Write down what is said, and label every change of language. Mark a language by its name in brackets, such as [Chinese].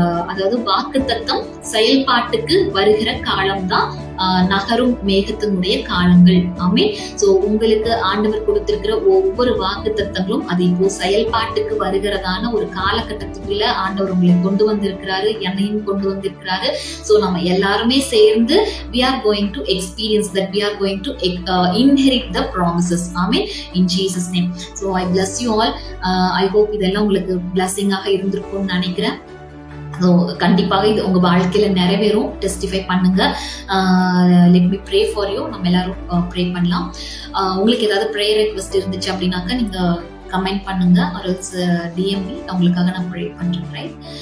[Tamil] அதாவது வாக்குத்தத்தம் செயல்பாட்டுக்கு வருகிற காலம்தான் நகரும் மேகத்தினுடைய காலங்கள். ஆமென். சோ உங்களுக்கு ஆண்டவர் கொடுத்திருக்கிற ஒவ்வொரு வாக்குத்தத்தங்களும் அது இப்போ செயல்பாட்டுக்கு வருகிறதான ஒரு காலகட்டத்துக்குள்ள ஆண்டவர் உங்களை கொண்டு வந்திருக்கிறாரு, என்னையும் கொண்டு வந்திருக்கிறாரு. [English] so [Tamil] நம்ம எல்லாருமே சேர்ந்து [English] we are going to experience that, we are going to inherit the promises. Amen, in Jesus name. So I bless you all. I hope [Tamil] இதெல்லாம் உங்களுக்கு blessing ஆக இருந்திருக்கும்னு நினைக்கிறேன். கண்டிப்பாக இது உங்க வாழ்க்கையில நிறைவேறும். டெஸ்டிஃபை பண்ணுங்க. [English] Let me pray for you. [Tamil] நம்ம எல்லாரும் ப்ரே பண்ணலாம். உங்களுக்கு ஏதாவது ப்ரேயர் ரெக்வெஸ்ட் இருந்துச்சு அப்படின்னாக்கா நீங்க கமெண்ட் பண்ணுங்க, ஒரு டிஎம்பி உங்களுக்காக நான் ப்ரே பண்றேன். ரைட்.